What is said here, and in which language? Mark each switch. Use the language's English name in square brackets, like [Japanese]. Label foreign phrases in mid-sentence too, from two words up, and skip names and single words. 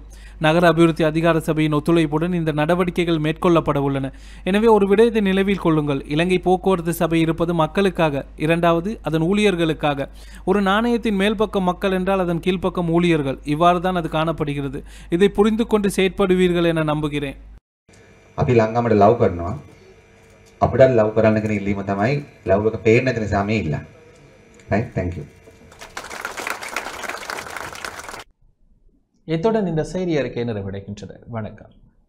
[Tamil] நகர அபிவிருத்தி அதிகார சபையின் ஒத்துழைப்புடன் இந்த நடவடிக்கைகள் மேற்கொள்ளப்பட உள்ளன. எனவே ஒரு விடயத்தை நினைவில் கொள்ளுங்கள். இலங்கை போக்குவரத்து சபை இருப்பது மக்களுக்காக. இரண்டாவது, அதன் ஊழியர்களுக்காக. ஒரு நாணயத்தின் மேல் பக்கம் மக்கள் என்றால் அதன் கீழ்ப்பக்கம் ஊழியர்கள். இவ்வாறு தான் அது காணப்படுகிறது. இதை புரிந்து கொண்டு செயற்படுவீர்கள் என நம்புகிறேன். [Sinhala] අපිට ලව් කරන්න කෙනෙක් ඉල්ලීම තමයි ලව් එක පේන්නේ නැති නිසා මේ ඉල්ලන්නේ. [English] right, thank you. [Tamil] இத்துடன் இந்த செய்தி அறிக்கை நிறைவடைகின்றது. வணக்கம்.